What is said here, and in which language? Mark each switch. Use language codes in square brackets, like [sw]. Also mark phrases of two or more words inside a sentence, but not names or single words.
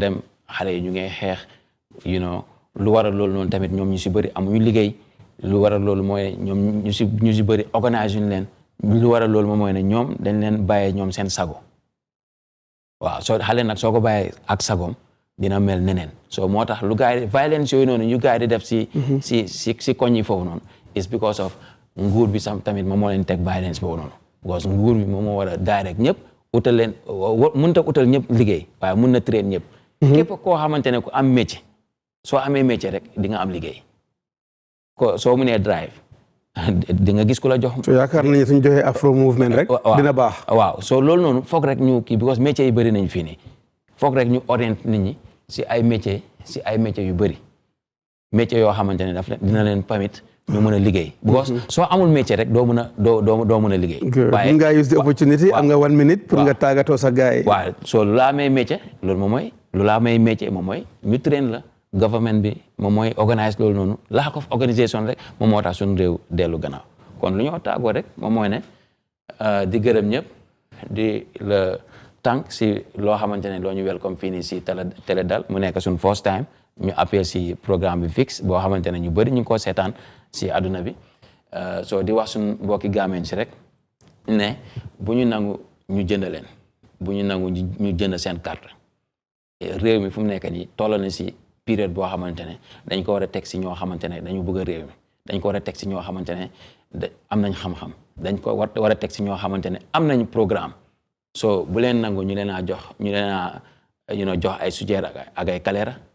[wo] dem xale yi ñu ngi xeex lu waral loolu noonu tamit ñoom ñu si bëri amuñu liggéey lu waral loolu mooy ñoom ñu si bëri organise ñu leen lu waral loolu moom mooy ne ñoom dañ leen bàyyee ñoom seen sago waaw soo xale nag soo ko bàyyee ak sagoom dina mel neneen so moo tax lu gars yi violence yooyu noonu ñu gars yi di def si koñ yi foofu noonu [en] is because of [wo] nguur bi sam tamit moom moo leen teg violence boobu noonu because nguur bi moom moo war a direct ñëpp utal leen mënut a utal ñëpp liggéey waaye mun na train ñëpp képp koo xamante ne ku am métier soo amee métier rek di nga am liggéey soo mënee drive di nga gis ku la jox. so yaakaar nañu suñ joxee afro movement rek dina baax waaw so loolu noonu foog rek ñu kii because métier yi bëri nañ fii nii foog rek ñu orienté nit ñi si ay métier yu bëri métier yoo xamante ne dina leen permettre ñu mën a liggéey. because soo amul métier rek doo mën a liggéey. waaye nga [en] use the opportunity [wo] am nga 1 minute pour nga tàggatoo sa gars yi. waaw soo lu laa may métier loolu moom mooy ñu train la government bi moom mooy organise loolu noonu [en] lack of organisation [wo] rek moom moo tax suñu réew dellu gannaaw kon lu ñoo tàggoo rek moom mooy ne di gërëm ñëpp di la tànk si loo xamante ne loo ñu welcome fii nii si Teledal mu nekk suñu [en] first time [wo] ñu appel si programme bi fixe boo xamante ne ñu bëri ñu ngi koo seetaan si àdduna bi soo di wax suñu mbokki gaameen si rek ne bu ñu nangu ñu jënd leen bu ñu nangu ñu jënd seen carte réew mi fu mu nekk nii toll na si période boo xamante ne dañ ko war a teg si ñoo xamante ne dañu bëgg a réew mi dañ ko war a teg si ñoo xamante ne am nañ xam-xam dañ ko war a teg si ñoo xamante ne am nañ programme so bu leen nangu ñu leen a jox ay sujeer ak ay kaleera